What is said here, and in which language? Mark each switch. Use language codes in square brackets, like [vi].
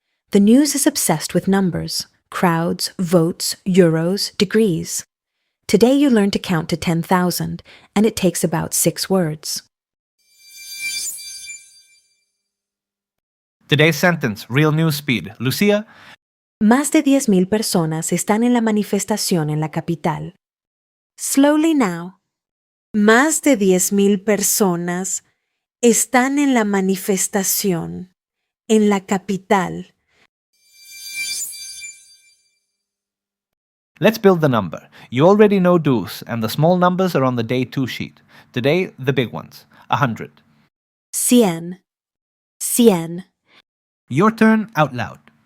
[en] The news is obsessed with numbers, crowds, votes, euros, degrees. Today you learn to count to 10,000, and it takes about 6 words. Today's sentence, real news speed. Lucia, [es] Más de 10,000 personas están en la manifestación en la capital. [en] Slowly now. [es] Más de 10,000 personas están en la manifestación en la capital. [en] let's build the number. You already know dos, and the small numbers are on the Day 2 sheet. Today, the big ones, 100. [es] Cien. Cien. [en] Your turn out loud.